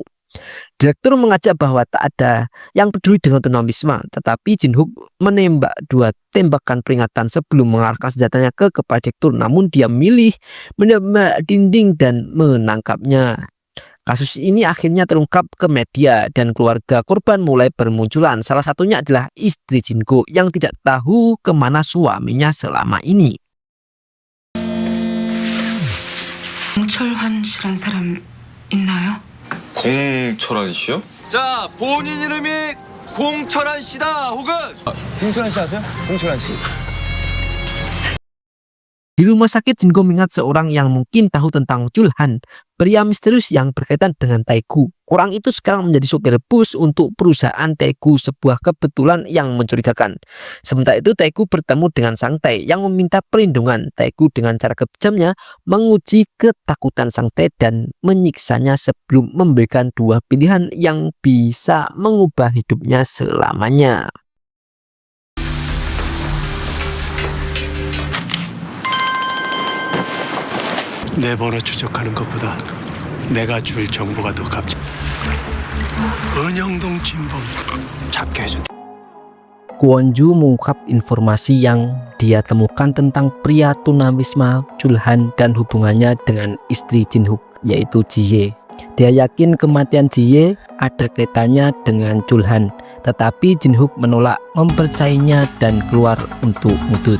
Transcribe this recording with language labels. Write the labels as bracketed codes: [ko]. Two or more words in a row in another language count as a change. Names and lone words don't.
[id] Direktur mengajak bahwa tak ada yang peduli dengan tunawisma tetapi Jin-hook menembak 2 tembakan peringatan sebelum mengarahkan senjatanya ke kepala direktur, namun dia memilih menembak dinding dan menangkapnya. Kasus ini akhirnya terungkap ke media dan keluarga korban mulai bermunculan. Salah satunya adalah istri Jin-go yang tidak tahu kemana suaminya selama ini. [ko] 공철환 씨란 사람 있나요? 공철한 씨요? 자, 본인 이름이 공철한 씨다 혹은 공철한 씨 아세요? 공철한 씨. [id] Di rumah sakit, Jin-go mengingat seorang yang mungkin tahu tentang Chul-han, pria misterius yang berkaitan dengan Tae-gu. Orang itu sekarang menjadi sopir bus untuk perusahaan Tae-gu, sebuah kebetulan yang mencurigakan. Sementara itu Tae-gu bertemu dengan Sang Tae yang meminta perlindungan. Tae-gu dengan cara kejamnya menguji ketakutan Sang Tae dan menyiksanya sebelum memberikan 2 pilihan yang bisa mengubah hidupnya selamanya. [ko] 내 번호 추적하는 것보다 내가 줄 정보가 더 값져. 은영동 진범 잡게 해준. [id] Kwon-ju mengungkap informasi yang dia temukan tentang pria tunawisma Chul-han dan hubungannya dengan istri Jin-hook yaitu Ji-ye. Dia yakin kematian Ji-ye ada kaitannya dengan Chul-han, tetapi Jin-hook menolak mempercayainya dan keluar untuk mutut.